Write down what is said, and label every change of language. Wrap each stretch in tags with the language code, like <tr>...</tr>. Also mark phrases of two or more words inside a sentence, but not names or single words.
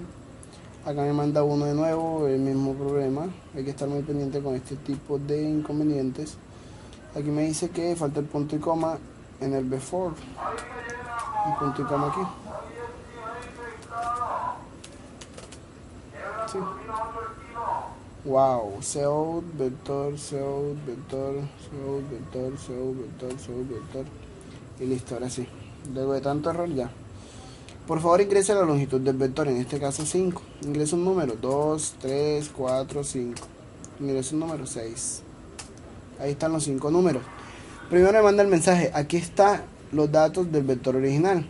<es>Acá me manda uno de nuevo, el mismo problema. Hay que estar muy pendiente con este tipo de inconvenientes. Aquí me dice que falta el punto y coma en el before. Un punto y coma aquí. Sí. Wow, Cout, vector, Cout, vector, Cout, vector, Cout, vector, Cout, vector. Y listo, ahora sí. Luego de tanto error ya. Por favor ingrese la longitud del vector, en este caso 5. Ingresa un número, 2, 3, 4, 5. Ingresa un número, 6. Ahí están los 5 números. Primero me manda el mensaje, aquí están los datos del vector original.</es>